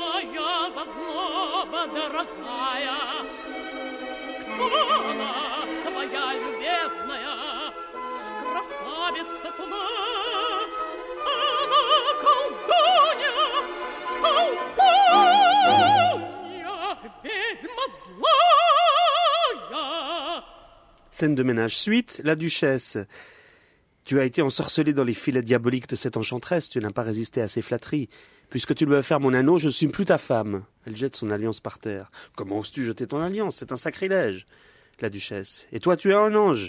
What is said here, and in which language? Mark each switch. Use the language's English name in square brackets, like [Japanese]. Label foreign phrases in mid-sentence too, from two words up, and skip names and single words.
[Russian] моя зазноба дорогая, кто она, твоя любезная, красавица тьма, она колдунья, ведьма злая. [French] Scène de ménage suite, la duchesse. Tu as été ensorcelée dans les filets diaboliques de cette enchanteresse, tu n'as pas résisté à ses flatteries. Puisque tu lui as faire mon anneau, je ne suis plus ta femme. Elle jette son alliance par terre. Comment oses-tu jeter ton alliance? C'est un sacrilège. La duchesse. Et toi, tu es un ange.